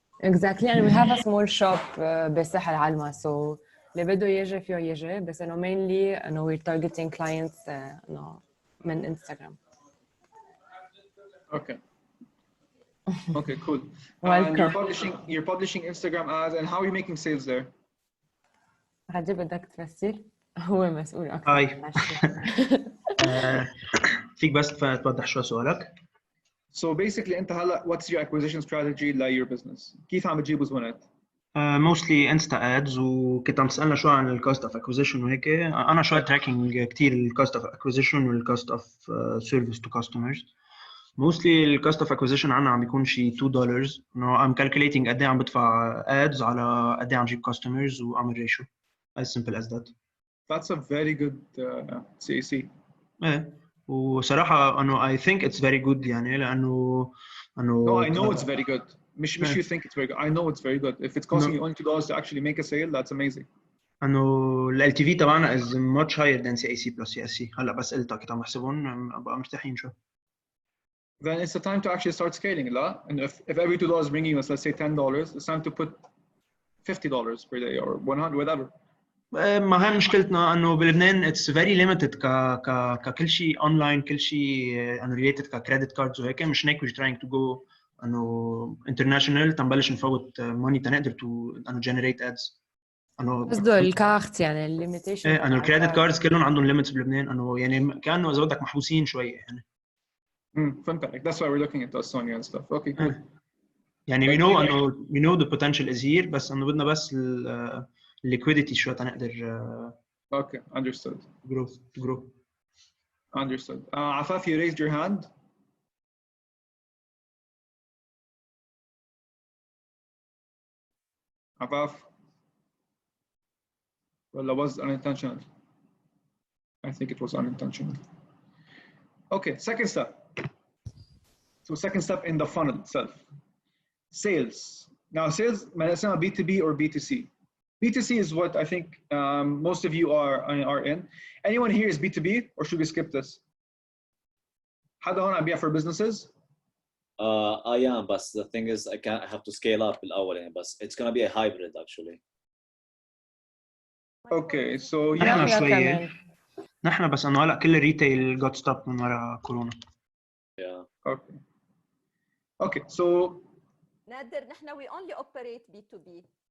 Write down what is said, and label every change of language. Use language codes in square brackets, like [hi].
[en] Exactly, and we have a small shop [ar] بالساحل علمة, [en] so [ar] اللي بده يجي فيه يجي, بس إنه [en] mainly إنه we're targeting clients إنه من Instagram. Okay. Okay, cool. Welcome. And you're publishing Instagram ads, and how are you making sales there? [ar] غادي بدك تفسر؟ هو مسؤول أكثر. هاي. فيك بس توضح شو سؤالك؟ [en] So basically [ar] أنت هلا [en] what's your acquisition strategy ل your business؟ [ar] كيف عم تجيبوا زبونات؟ mostly Insta ads, وكنت عم تسألنا شو عن الكوست اوف اكوزيشن وهيك. انا شوية تراكينج كتير الكوست اوف اكوزيشن والكوست اوف سيرفيس تو كاستمرز. mostly الكوست اوف اكوزيشن عنا عم بيكون شي $2. انه [en] I'm calculating [ar] قد ايه عم بدفع ads على قد ايه عم جيب customers واعمل ratio. [en] As simple as that. That's a very good CAC. [ar] ايه وصراحة انه [en] I think it's very good [ar] يعني لأنه [en] No, I know it's very good. [ar] مش [en] you think it's very good. I know it's very good. If it's costing you only $2 to actually make a sale, that's amazing. [ar] انه ال LTV تبعنا [en] is much higher than CAC plus CSC. [ar] هلا بس قلتها كنت عم بحسبهم ابقى مرتاحين شو. [en] Then it's the time to actually start scaling لا. And if every $2 is bringing us, let's say $10, it's time to put $50 per day or 100 whatever. [ar] ما هي مشكلتنا انه بلبنان [en] it's very limited [ar] ككل شيء اونلاين, كل شيء انه related ككريدت كاردز وهيك. مش هيك [en] we're trying to go [ar] انه international تنبلش نفوت ماني تنقدر انه [en] generate ads. [ar] انه قصده الكارت يعني الليميتيشن. انه الكريدت كاردز كلهم عندهم ليميتس بلبنان, انه يعني كانه اذا بدك محبوسين شويه يعني. فهمت عليك. [en] That's why we're looking at Estonia and stuff. Okay, cool. [ar] يعني [en] we know the potential is here, [ar] بس انه بدنا بس liquidity شوية تنقدر. [en] Okay, understood. Grow. Understood. Afaf, you raised your hand. Afaf. Well, that was unintentional. I think it was unintentional. Okay, second step. So second step in the funnel itself. Sales. Now sales, B2B or B2C? B2C is what I think most of you are in. Anyone here is B2B, or should we skip this? [ar] حدا هون عم بيع [en] for businesses? I am, but the thing is I have to scale up [ar] الأول يعني, [en] but it's gonna be a hybrid actually. Okay, so [ar] نحن شوية. نحن بس إنه هلا كل الريتيل [en] got stopped [ar] من وراء كورونا. [en] Yeah. Okay, so نادر [ar] نحن [en] we only operate B2B.